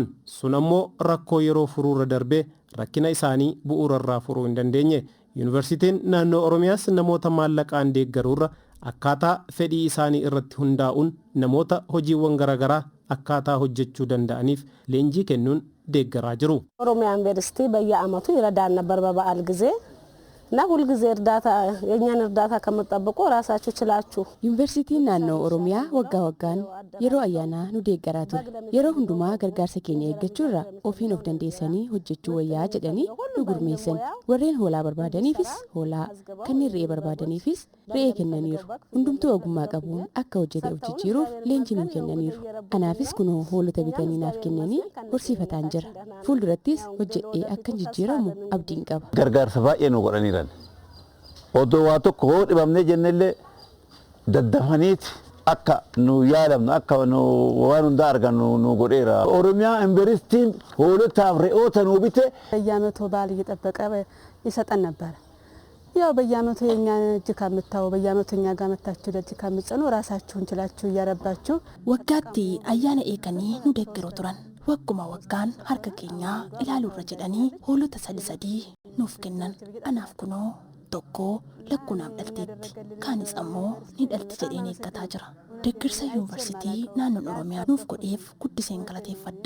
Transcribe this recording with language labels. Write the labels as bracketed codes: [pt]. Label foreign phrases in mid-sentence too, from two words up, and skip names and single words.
[om] Sun ammoo rakkoo yeroo furuurra darbee rakkina isaanii bu'uurarraa furuu hin dandeenye. Yuunivarsiitiin naannoo Oromiyaas namoota maallaqaan deeggaruurra akkaataa fedhii isaanii irratti hundaa'uun namoota hojiiwwan garaagaraa akkaataa hojjechuu danda'aniif leenjii kennuun deeggaraa jiru. [am] ኦሮሚያ ዩኒቨርሲቲ በየዓመቱ ይረዳን ነበር በበዓል ጊዜ እና ሁልጊዜ እርዳታ የኛን እርዳታ ከምትጠብቁ ራሳችሁ ችላችሁ [om] Yuunivarsiitiin naannoo Oromiyaa waggaa waggaan yeroo ayyaanaa nu deeggaraa ture yeroo hundumaa gargaarsa keenya eeggachuurra ofiin of dandeessanii hojjechuu wayyaa jedhanii nu gurmeessan warreen hoolaa barbaadaniifis hoolaa kanneen re'ee barbaadaniifis re'ee kennaniiru hundumtuu ogummaa qabuun akka hojjete of jijjiiruuf leenjii nuu kennaniiru anaafis kunoo hoolota bitanii naaf kennanii horsiifataan jira fuuldurattis hojjedhee akkan jijjiiramu abdiin qaba. Gargaarsa baay'ee nu godhaniiran odoo waa tokko hoo dhibamnee jennellee daddafaniiti akka nu yaadamnu akka nu waan hundaa argannu nu godheera. Oromiyaa Yuunivarsiitiin hoolotaaf re'oota nu bite [am] በየዓመቱ በዓል እየጠበቀ ይሰጠን ነበር። ያው በየዓመቱ የኛ እጅ ከምታው በየዓመቱ እኛ ጋር መታችሁ ደጅ ከምጽኑ ራሳችሁን ችላችሁ እያረባችሁ [om] waggaatti ayyaana eeganii nu deeggaroo turan wagguma waggaan harka keenya ilaaluurra jedhanii hoolota 3 nuuf kennan anaaf kunoo tokko lakkunaaf dhalteetti kaanis ammoo ni dhalti jedheen eeggataa jira. Deeggarsa yuunivarsiitii naannoon Oromiyaa nuuf godheef guddiseen galateeffadha.